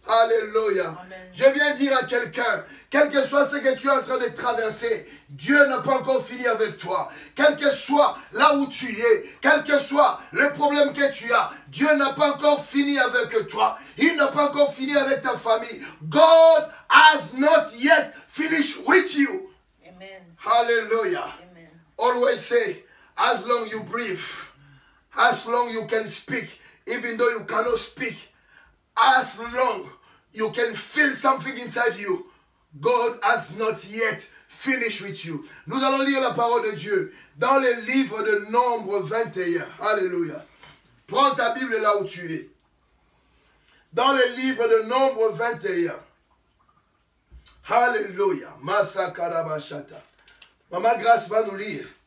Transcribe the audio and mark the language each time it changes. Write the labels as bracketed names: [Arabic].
[French] Alléluia. Amen. Je viens dire à quelqu'un, quel que soit ce que tu es en train de traverser, Dieu n'a pas encore fini avec toi. Quel que soit là où tu es, quel que soit le problème que tu as, Dieu n'a pas encore fini avec toi. Il n'a pas encore fini avec ta famille. [English] God has not yet finished with you. Amen. Hallelujah. Amen. Always say, as long you breathe, as long you can speak, even though you cannot speak, as long you can feel something inside you, God has not yet finished with you. [French] Nous allons lire la parole de Dieu dans le livre de Nombre 21. Alléluia. Prends ta Bible là où tu es. Dans le livre de Nombre 21. Alléluia. Masakarabashata. Maman Grâce va nous lire.